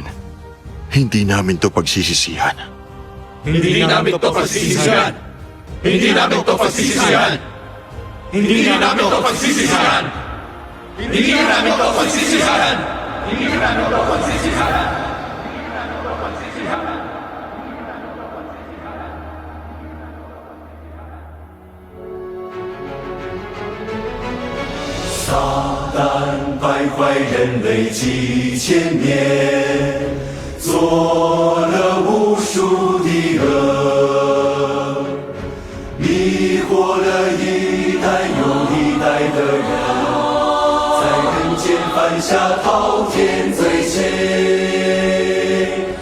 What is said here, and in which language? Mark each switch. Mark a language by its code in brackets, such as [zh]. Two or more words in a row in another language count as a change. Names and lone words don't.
[tl] Hindi namin to pagsisisihan. Hindi namin to pagsisisihan. Hindi namin to pagsisisihan. Hindi namin to pagsisisihan. Hindi namin to pagsisisihan. Hindi namin to pagsisisihan. [zh] 撒旦败坏人类几千年，做了无数的恶，迷惑了一代又一代的人，在人间犯下滔天罪愆。